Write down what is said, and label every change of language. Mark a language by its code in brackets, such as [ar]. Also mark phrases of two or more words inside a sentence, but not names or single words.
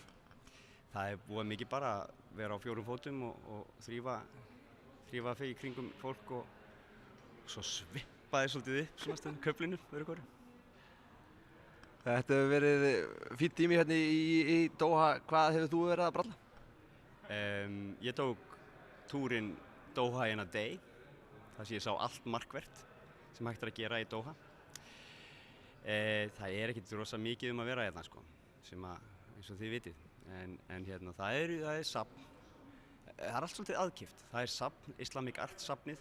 [is] Það búið mikið bara að vera á 4 fótum og þrífa í kringum fólk og svo svippaði svolítið upp svona stundum Köflinu öðru hverju. Þetta hefur verið fínn tími hérna í Doha. Hvað hefur þú verið að bralla? Ég tók túrinn [en] Doha in a day. [is] Þar sem ég sá allt markvert sem hægt að gera í Doha. Það ekkert rosa mikið að vera hérna sko, sem eins og þið vitið. En hérna, það er safn. Það allt svolítið aðkipt. Það safn, Islamic Art safnið.